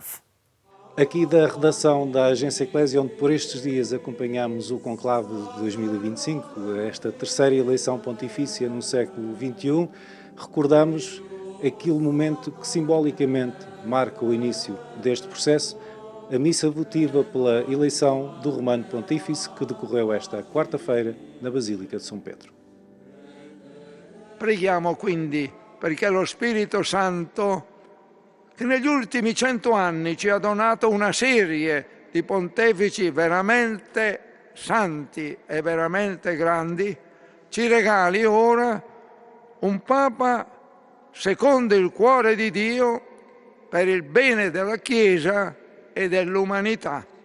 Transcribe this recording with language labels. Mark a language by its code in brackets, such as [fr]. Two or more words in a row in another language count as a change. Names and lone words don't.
[pt] Aqui da redação da Agência Eclésia, onde por estes dias acompanhamos o conclave de 2025, esta terceira eleição pontifícia no século XXI, recordamos aquele momento que simbolicamente marca o início deste processo, a missa votiva pela eleição do Romano Pontífice, que decorreu esta quarta-feira na Basílica de São Pedro. [it] Preghiamo quindi perché lo Spirito Santo, che negli ultimi 100 anni ci ha donato una serie di pontefici veramente santi e veramente grandi, ci regali ora un Papa secondo il cuore di Dio per il bene della Chiesa e dell'umanità.